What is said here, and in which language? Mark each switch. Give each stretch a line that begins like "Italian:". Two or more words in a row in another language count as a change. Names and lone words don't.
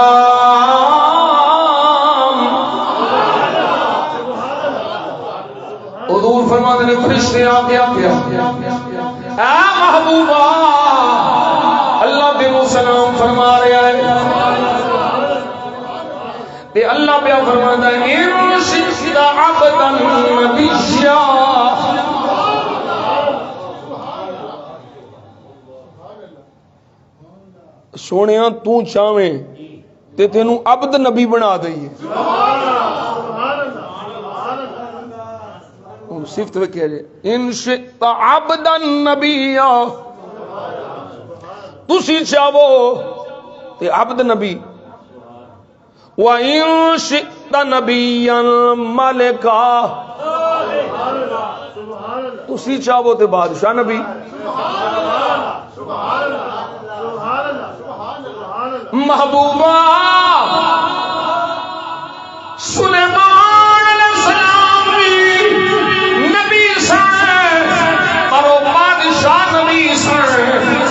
Punjabi: حضور فرماتے نے فرشتے آ کیا اے محبوبہ اللہ بے سلام فرما رہا ہے، تے اللہ پہ فرماتا ہے
Arabic: ان شئت عبدا نبیا،
Punjabi: سونیا تو چاہویں تے تینوں عبد نبی بنا دئیے، صفت کہہ رہے
Arabic: ان شئت عبدا نبیا،
Punjabi: تسی چاہو تے عبد نبی،
Arabic: وَإِن شِئْتَ نَبِيًّا مَلِكًا،
Punjabi: تسی چاہو تے بادشاہ نبی، محبوبہ سلیمان
Arabic: علیہ السلام
Punjabi: نبی سن اور بادشاہ نبی سن،